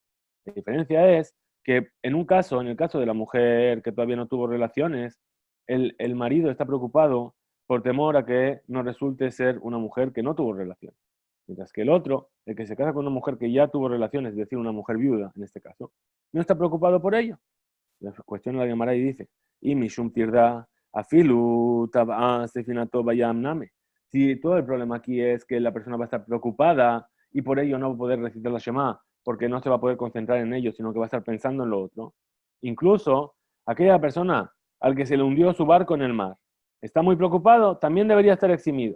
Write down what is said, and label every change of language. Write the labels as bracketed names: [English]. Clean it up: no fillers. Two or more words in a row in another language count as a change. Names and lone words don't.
[Spanish] La diferencia es que en el caso de la mujer que todavía no tuvo relaciones, el marido está preocupado por temor a que no resulte ser una mujer que no tuvo relaciones. Mientras que el otro, el que se casa con una mujer que ya tuvo relaciones, es decir, una mujer viuda en este caso, no está preocupado por ello. La cuestión la Gemara y dice, y [Aramaic] משום טירדא אפילו טבעה ספינתו בים נמי. [Spanish] Si todo el problema aquí es que la persona va a estar preocupada y por ello no va a poder recitar la Shema, porque no se va a poder concentrar en ello, sino que va a estar pensando en lo otro. Incluso aquella persona al que se le hundió su barco en el mar, está muy preocupado, también debería estar eximido.